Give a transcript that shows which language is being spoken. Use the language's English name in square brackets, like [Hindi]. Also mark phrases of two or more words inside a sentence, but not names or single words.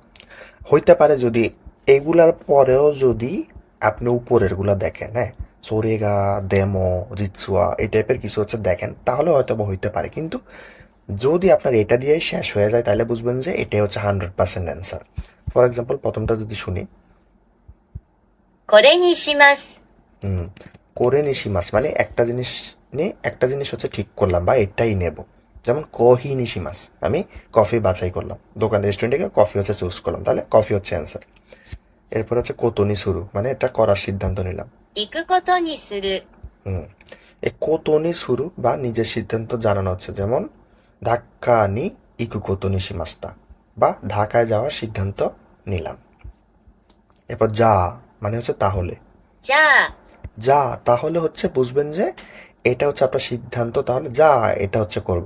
[Bangla] হইতে পারে যদি এগুলার পরেও যদি আপনি উপরেরগুলা দেখেন, হ্যাঁ [Japanese] それが、でも、実は [Bangla] এই টাইপের কিছু হচ্ছে দেখেন, তাহলে হয়তো বা হইতে পারে, কিন্তু যদি আপনার এটা দিয়েই শেষ হয়ে যায় তাহলে বুঝবেন যে এটাই হচ্ছে 100% অ্যান্সার। [English] for example [Bangla] প্রথমটা যদি শুনি, [Japanese] これにします。 [Bangla] হুম [Japanese] これにします, [Bangla] মানে একটা জিনিস নিয়ে একটা জিনিস হচ্ছে ঠিক করলাম বা এটাই নেব। যেমন [Japanese] コーヒーにします, [Bangla] আমি কফি বাছাই করলাম, দোকান রেস্টুরেন্টে গিয়ে কফি হচ্ছে চুজ করলাম, তাহলে কফি হচ্ছে অ্যান্সার। এরপর হচ্ছে [Japanese] ことにする, [Bangla] মানে এটা করার সিদ্ধান্ত নিলাম। [Japanese] 行くことにする、 [Bangla] হুম এই [Japanese] ことにする [Bangla] বা নিজের সিদ্ধান্ত জানানো হচ্ছে, যেমন [Japanese] ダッカに行くことにしました, [Bangla] বা ঢাকায় যাওয়ার সিদ্ধান্ত নিলাম। এরপর যা, মানে হচ্ছে তাহলে। [Japanese] じゃあ、 [Bangla] যা তাহলে হচ্ছে বুঝবেন যে এটা হচ্ছে আপনার সিদ্ধান্ত, তাহলে যা এটা হচ্ছে করব।